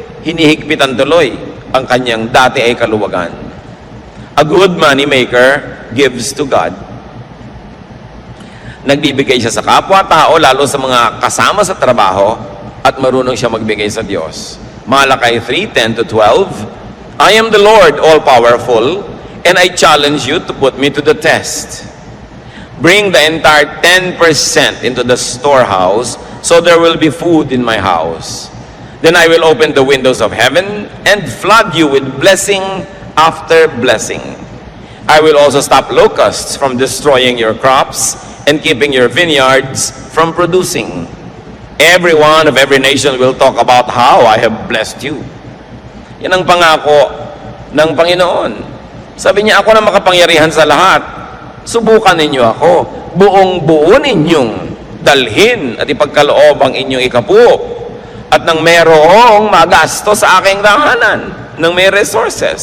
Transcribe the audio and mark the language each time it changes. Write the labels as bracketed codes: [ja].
[tl] Hinihigpitan tuloy ang kanyang dati ay kaluwagan. [en] A good money maker gives to God. [tl] Nagbibigay siya sa kapwa-tao, lalo sa mga kasama sa trabaho, at marunong siya magbigay sa Diyos. [en] Malakay 3:10-12, I am the Lord, all-powerful, and I challenge you to put me to the test. Bring the entire 10% into the storehouse, so there will be food in my house. Then I will open the windows of heaven and flood you with blessing after blessing. I will also stop locusts from destroying your crops and keeping your vineyards from producing. Everyone of every nation will talk about how I have blessed you. [tl] Yan ang pangako ng Panginoon. Sabi niya, ako na makapangyarihan sa lahat. Subukan ninyo ako. Buong-buo ninyong dalhin at ipagkaloob ang inyong ikapu. At nang merong magasto sa aking tahanan, nang may resources.